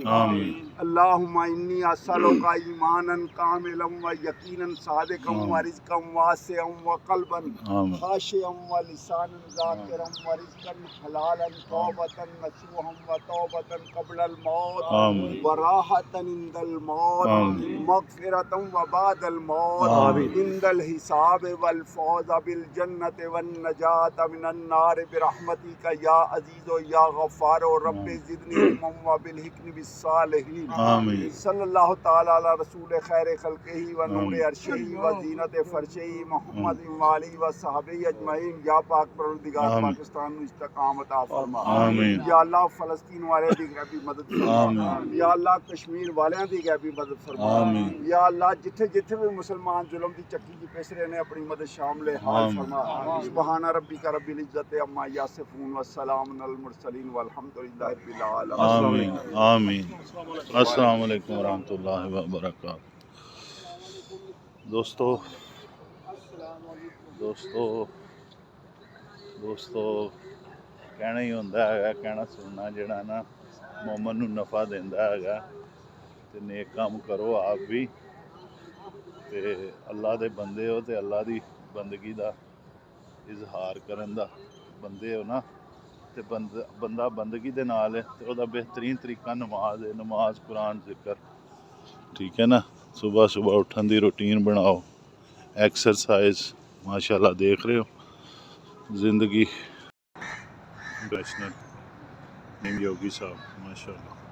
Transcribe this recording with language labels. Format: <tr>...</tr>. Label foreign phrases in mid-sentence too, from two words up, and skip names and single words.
<ar>اللهم إني أسألك إيمانا كاملا ويقينا صادقا ورزقا واسعا وقلبا خاشعا ولسانا ذاكرا ورزقا حلالا توبة نصوحا وتوبة قبل الموت وراحة عند الموت مغفرة وبعد الموت عند الحساب والفوز بالجنة والنجاة من النار برحمتك يا عزيز يا غفار. رب زدني علما وألحقني بالصالحين. صلى الله تعالى على رسول خير خلقه ونور عرشه وزينة فرشه محمد وآله وصحبه أجمعين.</ar> <pa>یا پاک پروردگار پاکستان نوں استقامت عطا فرما. یا اللہ فلسطین والے دی غیبی مدد فرما. یا اللہ کشمیر والیاں دی غیبی مدد فرما۔ یا اللہ جتھے جتھے بھی مسلمان ظلم دی چکی چ پس رہے نے اپنی مدد شامل حال فرما.</pa> <ar>سبحان ربك رب العزة عما يصفون وسلام على المرسلين والحمد لله رب العالمين. आमीन। السلام عليكم ورحمة الله وبركاته.</ar> <pa>دوستو دوستو دوستو کہنا ہی ہوندا ہے، کہنا سننا جیہڑا نہ مومن نوں نفع دیندا ہے. تے نیک کم کرو آپ بھی، تے اللہ دے بندے ہو تے اللہ دی بندگی دا اظہار کرن دا بندے ہو نا، تے بندہ بندگی دے نال ہے تے اوہدا بہترین طریقہ نماز ہے. نماز قرآن ذکر، ٹھیک ہے نا۔ صبح صبح اٹھن دی روٹین بناؤ، ایکسرسائز ماشاءاللہ.</pa> <ur>دیکھ رہے ہو زندگی. ویشنو نیم یوگی صاحب ماشاءاللہ.</ur>